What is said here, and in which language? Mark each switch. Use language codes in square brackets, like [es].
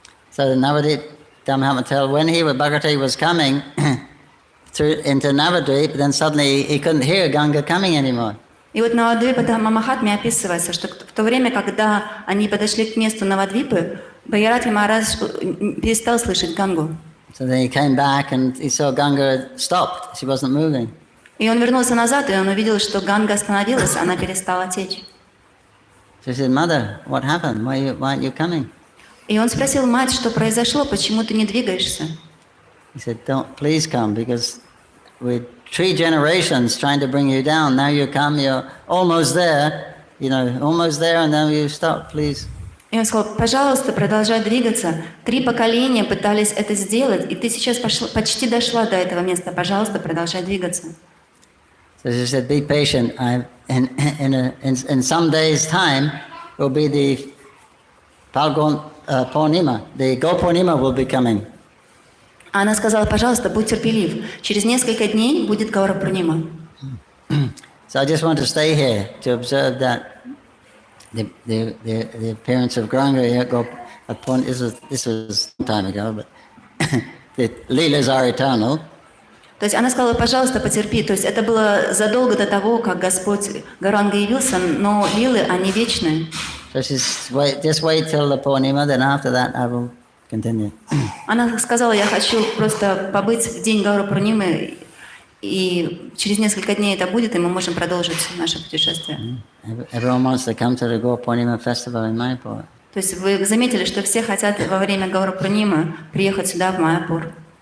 [en] So Navadvip Dhamma tell when Bhagavati was coming into Navadvip, then suddenly he couldn't hear Ganga coming anymore. [ru] И вот на Навадвипа Дхамма Махатме описывается, что в то время, когда они подошли к месту Навадвипы, Бхагиратхи Махарадж перестал слышать Гангу. [en] So then he came back and he saw Ganga stopped. She wasn't moving. [ru] И он вернулся назад, и он увидел, что Ганга остановилась, она перестала течь. [en] So he said, "Mother, what happened? Why aren't you coming?" [ru] И он спросил мать, что произошло, почему ты не двигаешься? [en] He said, "Don't please come, because with 3 generations trying to bring you down. Now you come, you're almost there, almost there, and then you stop, please. [ru] И он сказал, пожалуйста, продолжай двигаться. 3 поколения пытались это сделать, и ты сейчас почти дошла до этого места. Пожалуйста, продолжай двигаться. [en] So she said, be patient. In some days' time, will be the Palgon Purnima. The Go Purnima will be coming. [ru] Она сказала, пожалуйста, будь терпелив. Через несколько дней будет Гаура Пурнима. [en] So I just want to stay here to observe that the appearance of Gauranga here. This was some time ago, but the Leelas are eternal. [ru] То есть она сказала, пожалуйста, потерпи. То есть это было задолго до того, как Господь Гауранга явился, но лилы, они вечные. [en] So just wait till the Purnima, then after that I will continue. [ru] Она сказала, я хочу просто побыть в день Гаура Пурнимы, и через несколько дней это будет, и мы можем продолжить наше путешествие. [en] Everyone wants to come to the Gaur Purnima festival in Mayapur. [ru] То есть вы заметили, что все хотят во время Гаура Пурнимы приехать сюда, в Майяпур.